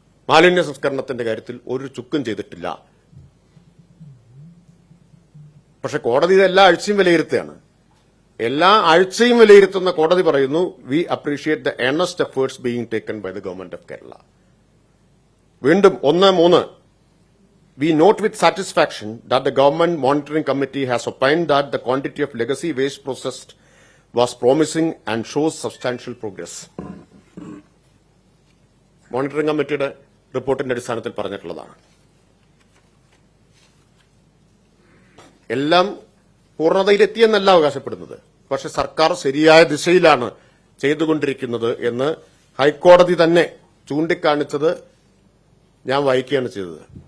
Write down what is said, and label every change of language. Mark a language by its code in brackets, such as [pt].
[ml] മാലിന്യ സംസ്കരണത്തിന്റെ കാര്യത്തിൽ ഒരു ചുക്കും ചെയ്തിട്ടില്ല. പക്ഷെ കോടതി ഇത് എല്ലാ ആഴ്ചയും വിലയിരുത്തുകയാണ്. എല്ലാ ആഴ്ചയും വിലയിരുത്തുന്ന കോടതി പറയുന്നു, [en] We appreciate the earnest efforts being taken by the government of Kerala. [ml] വീണ്ടും [en] 1-3 We note with satisfaction that the Government Monitoring Committee has opined that the quantity of legacy waste processed was promising and shows substantial progress. [ml] Monitoring കമ്മിറ്റിയുടെ റിപ്പോർട്ടിന്റെ അടിസ്ഥാനത്തിൽ പറഞ്ഞിട്ടുള്ളതാണ്. എല്ലാം പൂർണ്ണതയിലെത്തിയെന്നല്ല അവകാശപ്പെടുന്നത്. പക്ഷെ സർക്കാർ ശരിയായ ദിശയിലാണ് ചെയ്തുകൊണ്ടിരിക്കുന്നത് എന്ന് ഹൈക്കോടതി തന്നെ ചൂണ്ടിക്കാണിച്ചത് ഞാൻ വായിക്കുകയാണ് ചെയ്തത്.